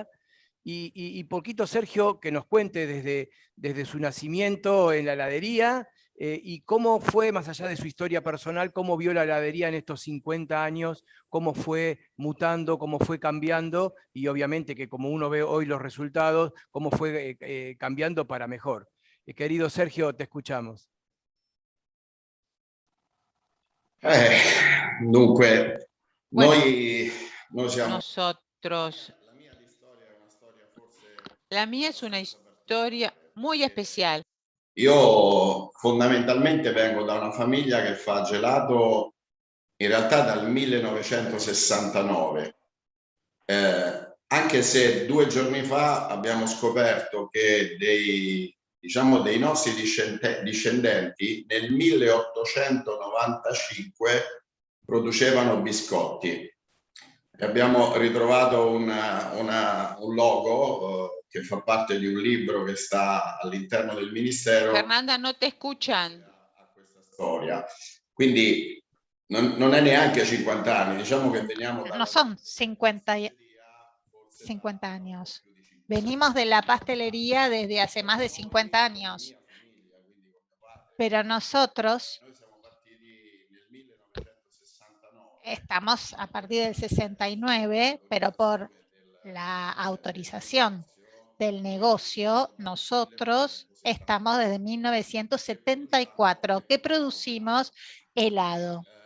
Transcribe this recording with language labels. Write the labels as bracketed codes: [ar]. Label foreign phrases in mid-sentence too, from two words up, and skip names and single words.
[es] Y poquito, Sergio, que nos cuente desde su nacimiento en la heladería, y cómo fue, más allá de su historia personal, cómo vio la heladería en estos 50 años, cómo fue mutando, cómo fue cambiando, y obviamente que como uno ve hoy los resultados, cómo fue cambiando para mejor. Querido Sergio, te escuchamos. [it] Dunque, [es] Bueno, [it] noi siamo... [es] nosotros, la mía es una historia muy especial. [it] Io fondamentalmente vengo da una famiglia che fa gelato in realtà dal 1969, anche se 2 giorni fa abbiamo scoperto che dei nostri discendenti nel 1895 producevano biscotti. E abbiamo ritrovato un logo che fa parte di un libro che sta all'interno del Ministero. [es] Fernanda, no te escuchan. [it] A questa storia. Quindi non è neanche 50 anni, diciamo che veniamo [es] No son 50 años. Venimos de la pastelería desde hace más de 50 años. Pero nosotros estamos a partir del 69, pero por la autorización del negocio, nosotros estamos desde 1974, que producimos helado.